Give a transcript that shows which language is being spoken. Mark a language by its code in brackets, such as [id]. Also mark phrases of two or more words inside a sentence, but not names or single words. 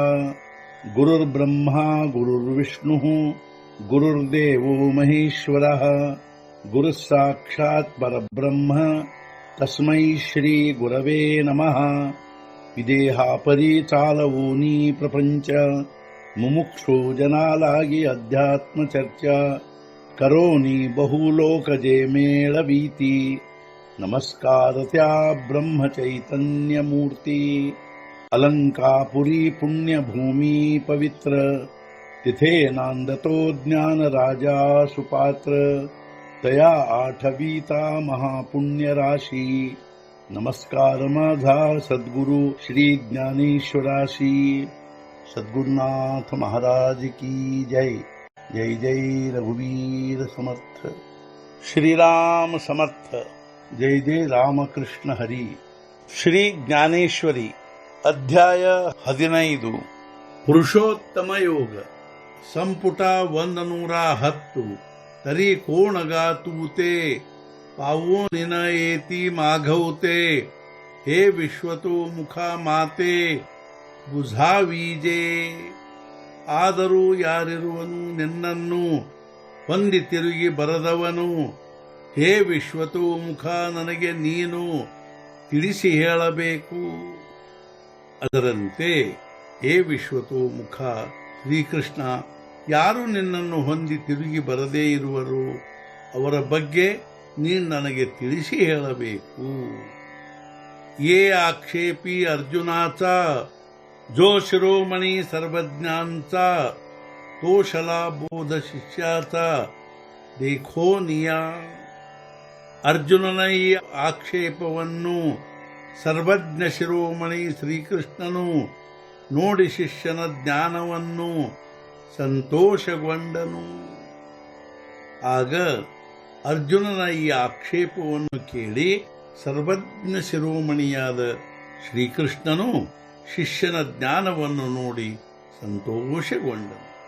[sa] गुरुर्ब्रह्मा गुरुर्विष्णुः गुरुर्देवो महेश्वरः गुरुः साक्षात् परब्रह्म तस्मै श्री गुरवे नमः. [mr] विदेहापरि चालवूनी प्रपंच मुमुक्षु जनालागी अध्यात्म चर्चा करोनी बहुलोकजे मेळवीती. नमस्कार त्या ब्रह्म चैतन्य मूर्ती. अलंकापुरी पुण्यभूमी पवित्र तिथे नांदतो ज्ञान राजा सुपात्र. तया आठवीता महापुण्य राशी. नमस्कार माझा सद्गुरु श्री ज्ञानेश्वराशी. सद्गुरुनाथ महाराज की जय. जय जय रघुवीर समर्थ. श्रीराम समर्थ. जय जय रामकृष्ण हरी. [kn] ಶ್ರೀ ಜ್ಞಾನೇಶ್ವರಿ ಅಧ್ಯಾಯ 15. ಪುರುಷೋತ್ತಮ ಯೋಗ ಸಂಪುಟ 110. [mr] तरी कोण गातूते पावो निन येती माघवते. हे विश्वतो मुखा माते ಬುಧಾವೀಜೆ. [kn] ಆದರೂ ಯಾರಿರುವನು ನಿನ್ನನ್ನು ಹೊಂದಿ ತಿರುಗಿ ಬರದವನು. ಹೇ ವಿಶ್ವತೋ ಮುಖ ನನಗೆ ನೀನು ತಿಳಿಸಿ ಹೇಳಬೇಕು. ಅದರಂತೆ ಹೇ ವಿಶ್ವತೋ ಮುಖ ಶ್ರೀಕೃಷ್ಣ, ಯಾರು ನಿನ್ನನ್ನು ಹೊಂದಿ ತಿರುಗಿ ಬರದೇ ಇರುವರು ಅವರ ಬಗ್ಗೆ ನೀನು ನನಗೆ ತಿಳಿಸಿ ಹೇಳಬೇಕು. [mr] ये आक्षेपी अर्जुनाचा जो शिरोमणी सर्वज्ञांचा तो शला बोध शिष्याचा देखो निया. [kn] ಅರ್ಜುನನ ಈ ಆಕ್ಷೇಪವನ್ನು ಸರ್ವಜ್ಞ ಶಿರೋಮಣಿ ಶ್ರೀಕೃಷ್ಣನು ನೋಡಿ ಶಿಷ್ಯನ ಜ್ಞಾನವನ್ನು ಸಂತೋಷಗೊಂಡನು. ಆಗ ಅರ್ಜುನನ ಈ ಆಕ್ಷೇಪವನ್ನು ಕೇಳಿ ಸರ್ವಜ್ಞ ಶಿರೋಮಣಿಯಾದ ಶ್ರೀಕೃಷ್ಣನು ಶಿಷ್ಯನ ಜ್ಞಾನವನ್ನು ನೋಡಿ ಸಂತೋಷಗೊಂಡನು.